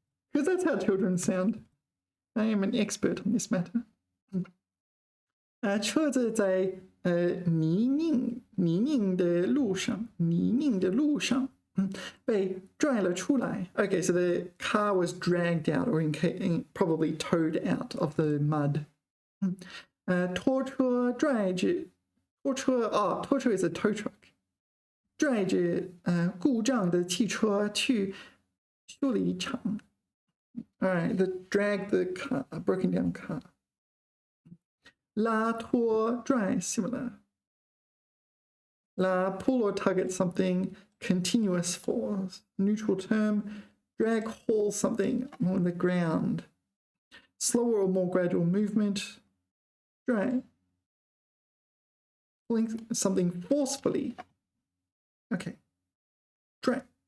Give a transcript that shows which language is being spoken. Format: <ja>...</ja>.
<en>Because that's how children sound. I am an expert on this matter.</en> <zh>车子在泥泞的路上被拽了出来.</zh> <en>Okay, so the car was dragged out or probably towed out of the mud. 拖车拽着拖车 is a tow truck.</en> <zh>拽着故障的汽车去修理厂.</zh> <en>All right, drag the car, broken down car. 拉拖拽 similar. 拉 pull or tug at something, continuous force, neutral term. Drag, haul something on the ground. Slower or more gradual movement. Drag. Pulling something forcefully. Okay. Drag.</en>